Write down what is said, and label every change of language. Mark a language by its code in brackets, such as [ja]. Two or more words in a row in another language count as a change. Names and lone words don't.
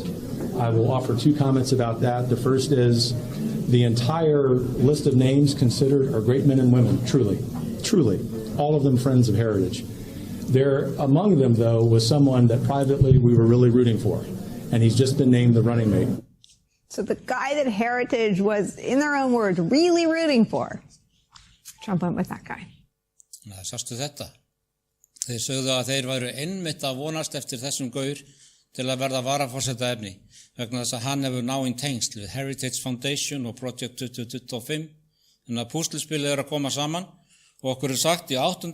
[en] I will offer two comments about that. The first is the entire list of names considered are great men and women, truly, truly, all of them friends of Heritage. There, among them, though, was someone that privately we were really rooting for, and he's just been named the running mate. So the guy that Heritage was, in their own words, really rooting for, Trump went with that guy. [is] Sástu þetta? Þeir sögðu að þeir væru einmitt að vonast eftir þessum gaur til að verða varaforseta efni, vegna þess að hann hefur náinn tengsl við Heritage Foundation og Project 2025, en að púsluspilið að koma saman. Og okkur sagt í 8.